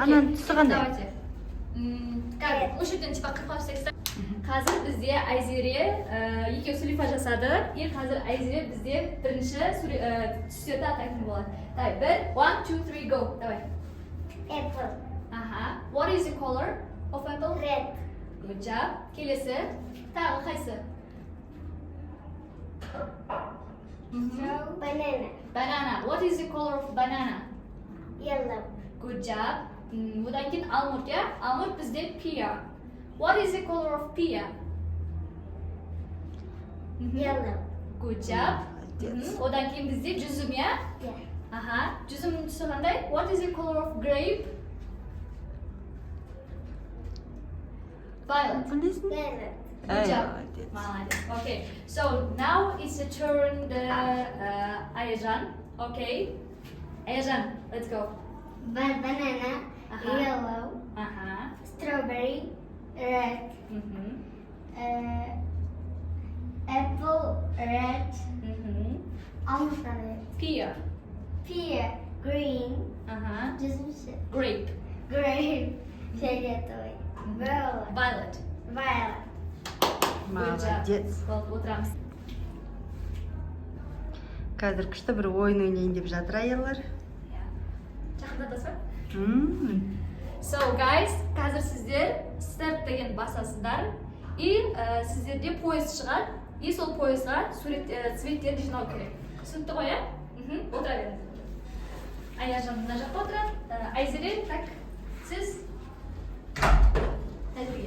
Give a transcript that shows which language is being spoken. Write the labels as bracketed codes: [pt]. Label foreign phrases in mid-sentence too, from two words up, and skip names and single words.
[kk] Ананың түсі қандай? [ru] Давайте. [kk] Қазір, осы жерден типа қырқап тастайсыздар. Қазір бізде Айзере екеуі сүлейфа жасады. И қазір Айзере бізде бірінші түстерді атайтын болады. [ru] Давай, 1, 2, 3, go. Давай. [en] Apple. Аха. What is the color of apple? Red. Good job. [kk] Келесі. Тағы қайсы? [en] Banana. Banana. What is the color of banana? Yellow. Good job. [kk] Одан кейін алмұрт, иә? Алмұрт бізде pear. [en] What is the color of pear? Yellow. Good job. [ru] Молодец. [kk] Одан кейін бізде жүзім, иә? [en] Yeah. [kk] Аха. Жүзімнің түсі қандай? [en] What is the color of grape? Violet. [kk] Білесің? [en] Violet. Good Ай, job. [ru] молодец. Молодец. [en] Okay. So now it's the turn the Ayazhan. Okay. Ayazhan, let's go. Banana. Aha. Yellow. Aha. Strawberry. Red. Mhm. Apple. Red. Mhm. Almond red. Pear. Pear. Green. Aha. Just Grape. grape. Фиолетовый. Violet. Violet. Violet. Good job. [ru] Молодец. [kk] Болды, отырамыз. Қазір күшті бір ойын ойнайын деп жатыр аялар. Иә. Жақындатасыз ба? [en] So, So guys, [kk] қазір сіздер start деген басасыздар. И сіздерде поезд шығады. И сол поездға цветтерді жинау керек. Түсінікті ғой, иә? Отыра беріңіз. Аяжан мына жақта отырады. Айзере, так, сіз әзірге.